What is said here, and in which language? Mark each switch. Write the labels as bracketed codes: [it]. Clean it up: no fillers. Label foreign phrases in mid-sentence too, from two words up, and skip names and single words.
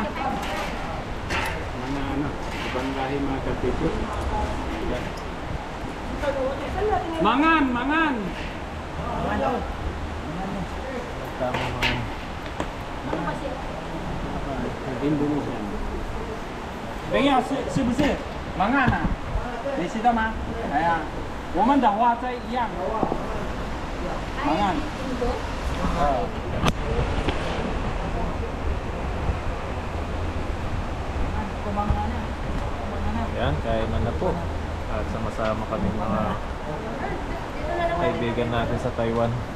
[tl] Mga ano, ibang lahi mga kapityo. [jv] Mangan, mangan! [tl] Tama mga Indonesian. Pengon, [zh] 是不是？mangan啊？你知道吗？哎呀，我们的话在一样。mangan。 [tl] Ayan, kainan na po. At sama-sama kaming mga kaibigan natin sa Taiwan.